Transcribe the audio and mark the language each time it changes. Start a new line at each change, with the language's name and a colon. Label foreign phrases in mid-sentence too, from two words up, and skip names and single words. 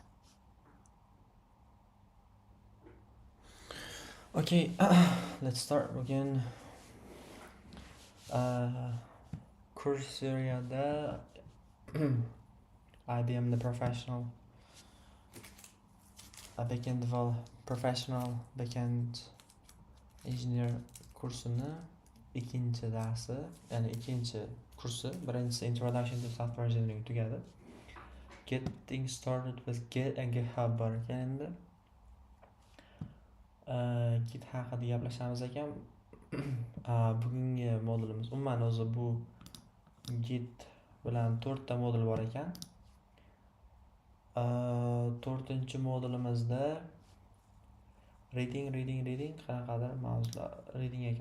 English: Okay, let's start again. Course areada IBM the professional professional backend engineer
Uzbek: kursini ikkinchi darsi, ya'ni ikkinchi kursi, birinchisi
English: introduction to software engineering
Uzbek: tugadi.
English: Getting started with Git and GitHub
Uzbek: bor ekan endi. Git haqida gaplashamiz ekan. Bugungi modulimiz umuman o'zi bu Git bilan 4 ta modul bor ekan. 4-chi modulimizda reading qanaqadir mavzular reading ekan.